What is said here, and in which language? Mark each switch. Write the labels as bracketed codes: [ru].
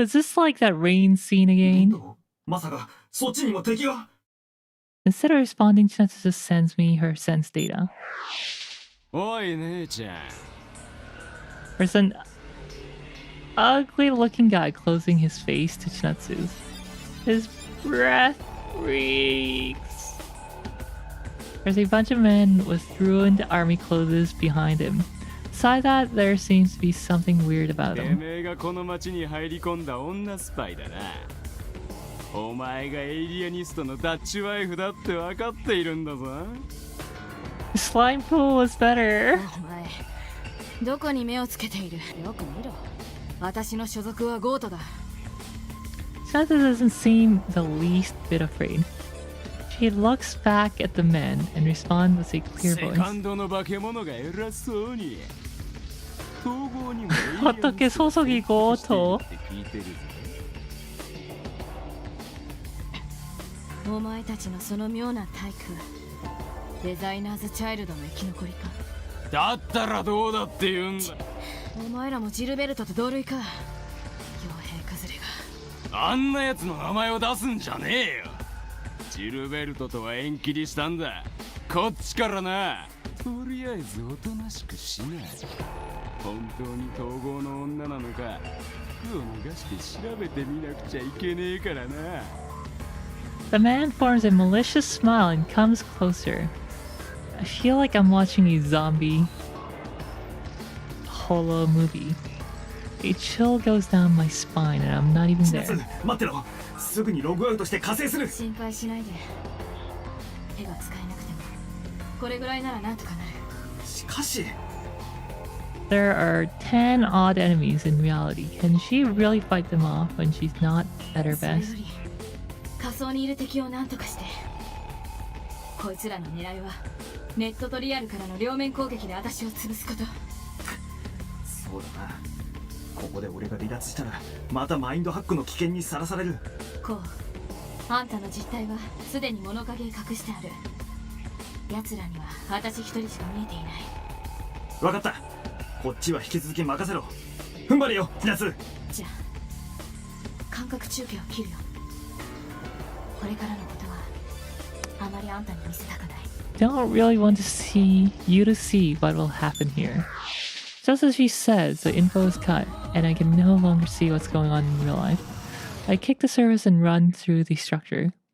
[en] Is this like that rain scene again? [ja] まさか、そっちにも敵が。 [en] Instead of responding, Chinatsu just sends me her sense data. [ja] おい、姉ちゃん。 [en] There's an ugly looking guy closing his face to Chinatsu's. His breath reeks. There's a bunch of men with ruined army clothes behind him. Besides that, there seems to be something weird about him. [ja] てめえがこの町に入り込んだ女スパイだな。お前がエイリアニストのダッチワイフだって分かっているんだぞ。 [en] Slime pool was better. [ja] お前、どこに目をつけている？よく見ろ。私の所属はゴートだ。 [en] Chinatsu doesn't seem the least bit afraid. She looks back at the men and responds with a clear voice. [ja] セカンドの化け物が偉そうに。統合にも [ko] 어떻게 소속이 고토? [ja] お前たちのその妙な体育、デザイナーズチャイルドの生き残りか。だったらどうだって言うんだ。お前らもジルベルトと同類か。傭兵崩れが。あんなやつの名前を出すんじゃねえよ。ジルベルトとは縁切りしたんだ。こっちからな。とりあえずおとなしくしな。本当に統合の女なのか、服を脱がして調べてみなくちゃいけねえからな。 [en] The man forms a malicious smile and comes closer. I feel like I'm watching a zombie holo movie. A chill goes down my spine and I'm not even there. [ja] 待ってろ。すぐにログアウトして加勢する。心配しないで。手が使えなくてもこれぐらいならなんとかなる。しかし [en] There are 10 odd enemies in reality. Can she really fight them off when she's not at her [ja] それよ [en] best? [ja] り仮想にいる敵をなんとかして。こいつらの狙いはネットとリアルからの両面攻撃で私を潰すこと。そうだな。ここで俺が離脱したらまたマインドハックの危険にさらされる。こう、あんたの実態はすでに物陰へ隠してある。奴らには私一人しか見えていない。わかった。こっちは引き続き任せろ。踏ん張れよ、ティナス。じゃあ感覚中継を切るよ。これからのことはあまりあんたに見せたくない。 [en] Don't really want to see you to see what will happen here. Just as she says, the info is cut, and I can no longer see what's going on in real life. I kick the service and run through the structure.